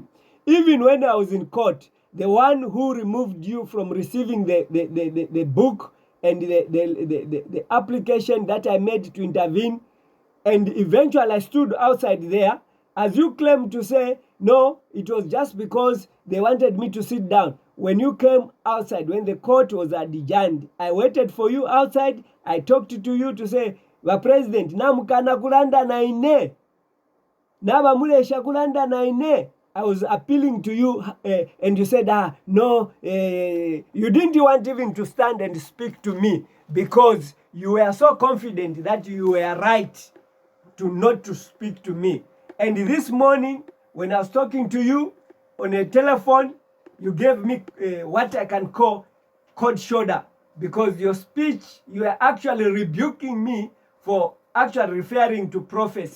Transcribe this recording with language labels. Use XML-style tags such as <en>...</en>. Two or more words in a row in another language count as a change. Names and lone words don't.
<en>Even when I was in court, the one who removed you from receiving the book and the application that I made to intervene, and eventually I stood outside there, as you claim to say, no, it was just because they wanted me to sit down. When you came outside, when the court was adjourned, I waited for you outside. I talked to you to say,</en> <bem>"Wa president, namukana kulanda na ine. Naba mulesha kulanda na ine."</bem> <en>I was appealing to you, and you said, no, you didn't want even to stand and speak to me because you were so confident that you were right to not to speak to me. And this morning, when I was talking to you on a telephone, you gave me what I can call cold shoulder, because your speech, you are actually rebuking me for actually referring to prophecy.</en>